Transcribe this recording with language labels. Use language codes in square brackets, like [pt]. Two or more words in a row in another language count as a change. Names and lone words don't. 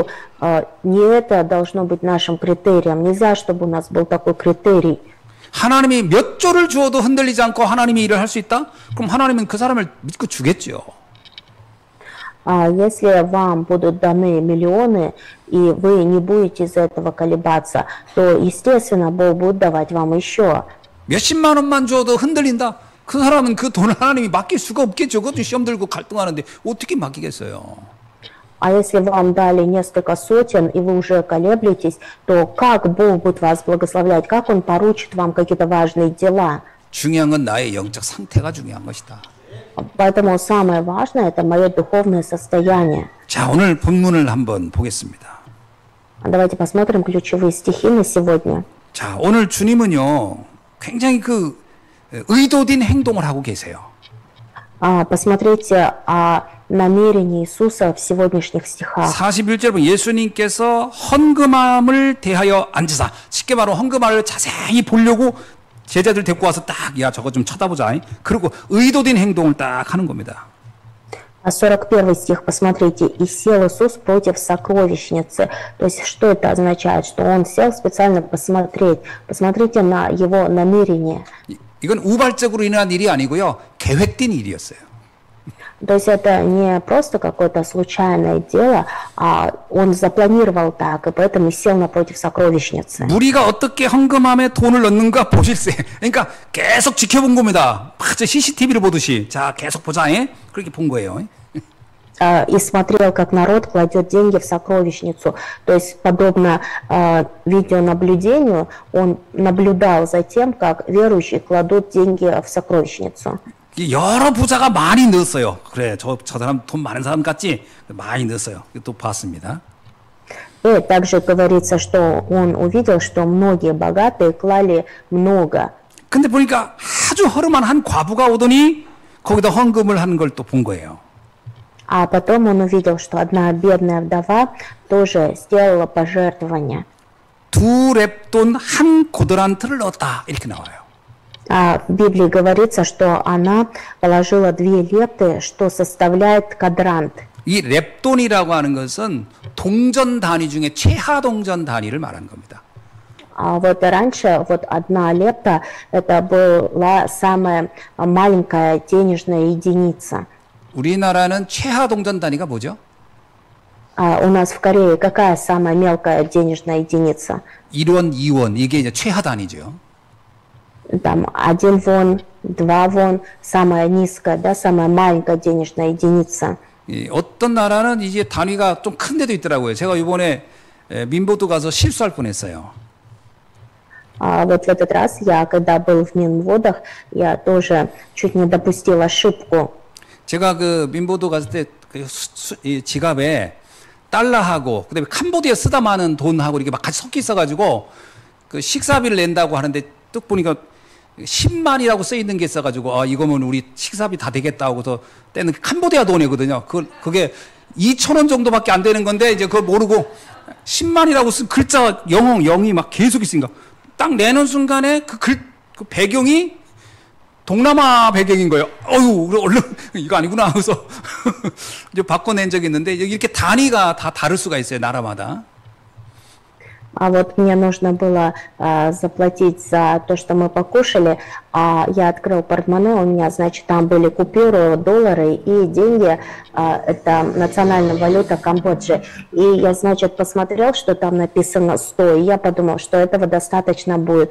[ru] Не это должно быть нашим критерием. Нельзя, чтобы у нас был такой критерий. [ko] 하나님이 몇 조를 주어도 흔들리지 않고 하나님이 일을 할 수 있다? 그럼 하나님은 그 사람을 믿고 주겠죠. [ru] Если вам будут даны миллионы, и вы не будете из этого колебаться, то, естественно, Бог будет давать вам еще. [ko] 몇십만 원만 주어도 흔들린다? 그 사람은 그 돈을 하나님이 맡길 수가 없겠죠. 그것도 시험 들고 갈등하는데 어떻게 맡기겠어요? [ru] А если вам дали несколько сотен, и вы уже колеблетесь, то как Бог будет вас благословлять? Как Он поручит вам какие-то важные дела? [ko] 중요한 건 나의 영적 상태가 중요한 것이다. [ru] Поэтому самое важное – это мое духовное состояние. [ko] 자, 오늘 본문을 한번 보겠습니다. [ru] Давайте посмотрим ключевые стихи на сегодня. [ko] 자, 오늘 주님은요, 굉장히 그 의도된 행동을 하고 계세요. [ru] Посмотрите о намерении Иисуса в сегодняшних стихах. [ko] 41절 보면 예수님께서 헌금함을 대하여 앉으사, 쉽게 말하면 헌금함을 자세히 보려고 제자들 데리고 와서 딱, 야, 저거 좀 쳐다보자. 그리고 의도된 행동을 딱 하는 겁니다. [ru] 41 стих, посмотрите, «И сел Иисус против сокровищницы». То есть, что это означает? Что Он сел специально посмотреть. Посмотрите на Его намерение. [ko] 이건 우발적으로 일어난 일이 아니고요, 계획된 일이었어요. [ru] То есть, это не просто какое-то случайное дело, а Он запланировал так, и поэтому сел напротив сокровищницы. [ko] 우리가 어떻게 헌금함에 돈을 넣는가 보실세. 그러니까 계속 지켜본 겁니다. 저 CCTV를 보듯이. 자, 계속 보자. 그렇게 본 거예요. [ru] И смотрел, как народ кладет деньги в сокровищницу. То есть, подобно видеонаблюдению, он наблюдал за тем, как верующие кладут деньги в сокровищницу. [ko] 여러 부자가 많이 넣었어요. 그래, 저 사람 돈 많은 사람 같지? 많이 넣었어요. 또 봤습니다. [ru] И также говорится, что он увидел, что многие богатые клали много. [ko] 근데 보니까 아주 허름한 한 과부가 오더니 거기다 헌금을 하는 걸 또 본 거예요. [ru] А потом он увидел, что одна бедная вдова тоже сделала пожертвование. [ko] 2렙돈 한 고드란트를 넣었다. 이렇게 나와요. [ru] В Библии говорится, что она положила 2 лепты, что составляет квадрант. [ko] 이 렙돈이라고 하는 것은 동전 단위 중에 최하 동전 단위를 말하는 겁니다. [ru] А вот раньше вот 1 лепта это была самая маленькая денежная единица. [ko] 우리나라는 최하 동전 단위가 뭐죠? [ru] У нас в Корее какая самая мелкая денежная единица? [ko] 1원, 2원 이게 이제 최하 단위죠. [ru] Там 1 вон, 2 вон, самая низкая, да, самая маленькая денежная единица. [ko] 어떤 나라는 이제 단위가 좀 큰 데도 있더라고요. 제가 이번에 민보도 가서 실수할 뻔했어요. [ru] Вот в этот раз я, когда был в Минводах, я тоже чуть не допустил ошибку. [ko] 제가 그 민보도 갔을 때 그 지갑에 달러하고 그다음에 캄보디아 쓰다 많은 돈하고 이렇게 막 같이 섞여 있어가지고 그 식사비를 낸다고 하는데 뚝 보니까 10만이라고 써 있는 게 있어가지고 이거면 우리 식사비 다 되겠다 하고서 때는 캄보디아 돈이거든요. 그게 2,000원 정도밖에 안 되는 건데 이제 그걸 모르고 10만이라고 쓴 글자 영이 막 계속 있으니까 딱 내는 순간에 그 배경이 동남아 배경인 거예요. 어휴, 얼른 이거 아니구나 하고서 이제 바꿔낸 적이 있는데 이렇게 단위가 다 다를 수가 있어요, 나라마다. [ru] А вот мне нужно было заплатить за то, что мы покушали. Я открыл портмоне, у меня, значит, там были купюры, доллары и деньги. Это национальная валюта Камбоджи. И я, значит, посмотрел, что там написано 100, и я подумал, что этого достаточно будет.